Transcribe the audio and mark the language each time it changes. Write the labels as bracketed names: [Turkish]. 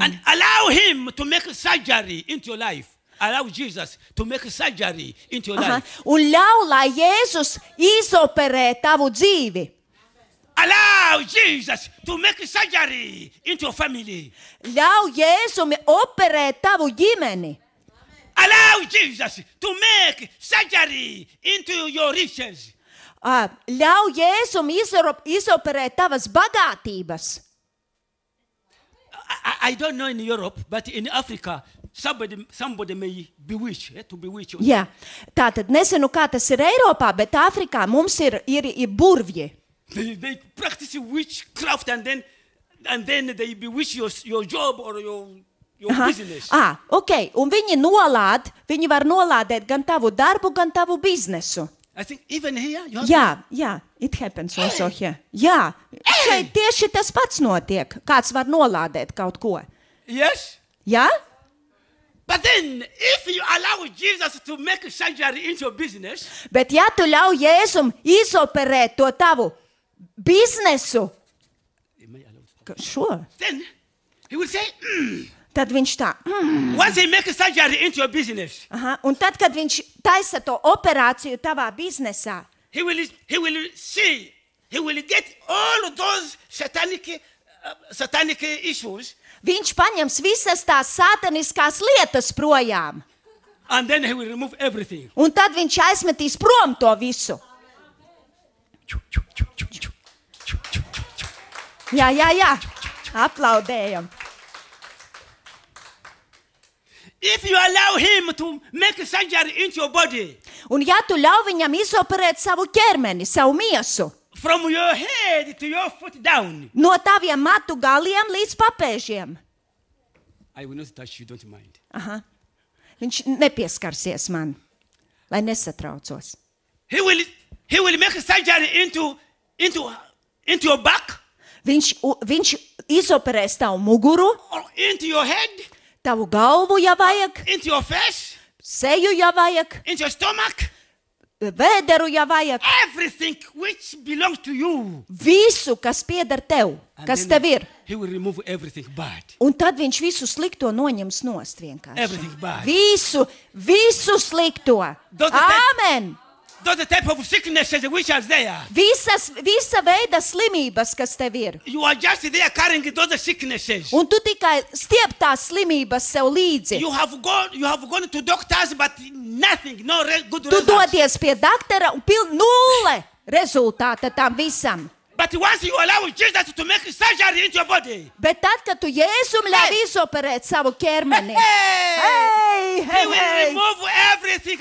[English] And allow him to make surgery into your life. Allow Jesus to make surgery into your Aha. life. [Latvian] Un ļauj, lai Jēzus izoperē tavu dzīvi. [English] Allow Jesus to make surgery into your family. [Latvian] Ļauj Jēzum operēt tavu ģimeni. [English] Allow Jesus to make surgery into your riches. [Latvian] Ļauj Jēzum izoperēt tavas bagātības. [English] I don't know in Europe, but in Africa, somebody may bewitch, to bewitch you. [Latvian] Jā, tātad nezinu, kā tas ir Eiropā, bet Āfrikā mums ir burvji. [English] They practice witchcraft and then and then they bewitch your job or your business. [Latvian] Ok, un viņi var nolādēt gan tavu darbu, gan tavu biznesu. [English] I think even here you have Jā, it happens also here. [Latvian] Jā, šeit tieši tas pats notiek. Kāds var nolādēt kaut ko. [English] Yes. [Latvian] Jā? [English] But then, if you allow Jesus to make surgery into your business, [Latvian] Bet ja tu ļauj Jēzum izoperēt to tavu biznesu, šo, [English] then he will say, [Latvian] tad viņš tā, [English] once he makes surgery into your business, [Latvian] un tad, kad viņš taisa to operāciju tavā biznesā, [English] he will get all of those satanic issues, [Latvian] viņš paņems visas tās sataniskās lietas projām. [English] and then he will remove everything. [Latvian] Un tad viņš aizmetīs prom to visu. Jā. Aplaudējam. [English] If you allow him to make surgery into your body, [Latvian] Un ja tu ļauj viņam izoperēt savu ķermeni, savu miesu, [English] from your head to your foot down, [Latvian] no taviem matu galiem līdz papēžiem, [English] I will not touch you, don't mind. [Latvian] viņš nepieskarsies man, lai nesatraucos. [English] He will make surgery into your back, [Latvian] Viņš izoperēs tavu muguru, [English] or into your head, [Latvian] tavu galvu, ja vajag, [English] into your face, [Latvian] seju, ja vajag, [English] into your stomach, [Latvian] vēderu, ja vajag, [English] everything which belongs to you. [Latvian] visu, kas pieder tev, [English] And [Latvian] kas [English] then [Latvian] tev ir. [English] He will remove everything bad. [Latvian] Un tad viņš visu slikto noņems nost vienkārši. [English] Everything bad. [Latvian] Visu slikto. [English] Does the type- Amen! Those type of sicknesses which are there, [Latvian] Visa veida slimības, kas tev ir. [English] you are just there carrying those sicknesses. [Latvian] Un tu tikai stiep tās slimības sev līdzi. [English] You have gone to doctors, but nothing, good [Latvian] Tu [English] results. [Latvian] dodies pie daktara un nulle rezultāta tam visam. [English] But once you allow Jesus to make surgery into your body, [Latvian] Bet tad, kad tu Jēzum ļauj izoperēt savu ķermeni, [English] he will remove everything and